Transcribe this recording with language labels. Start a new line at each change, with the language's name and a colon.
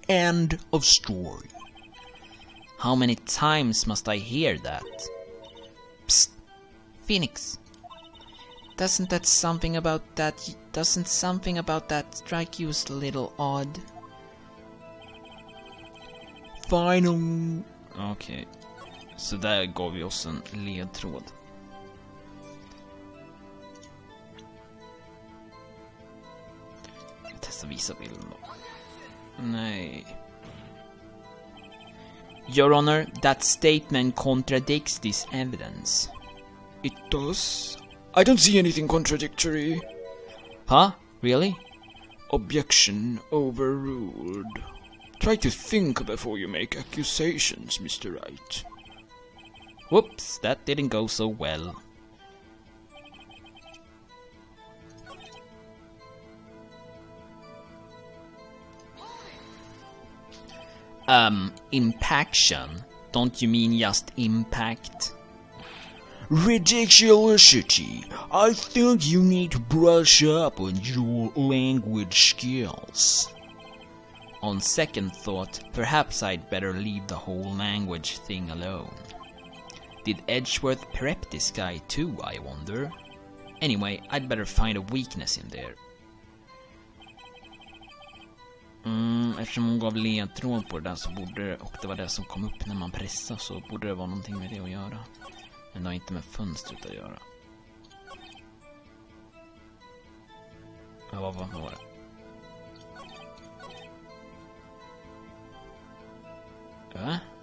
English: End of story. How many times must I hear that? Psst. Phoenix. Doesn't something about that strike you as a little odd? Final.
Swedish: Okej. Så där gav vi oss en ledtråd. Jag testar visa bilden då. Nej.
English: Your Honor, that statement contradicts this evidence. It does? I don't see anything contradictory. Huh? Really? Objection overruled. Try to think before you make accusations, Mr. Wright. Whoops, that didn't go so well. Impaction? Don't you mean just impact? Ridiculosity. I think you need to brush up on your language skills. On second thought, perhaps I'd better leave the whole language thing alone. Did Edgeworth prep this guy too, I wonder? Anyway, I'd better find a weakness in there.
Swedish: Eftersom hon gav ledtråd på det där så borde det, och det var det som kom upp när man pressade, så borde det vara någonting med det att göra. Men det har inte med fönstret att göra. Ja, vad var det? Ja?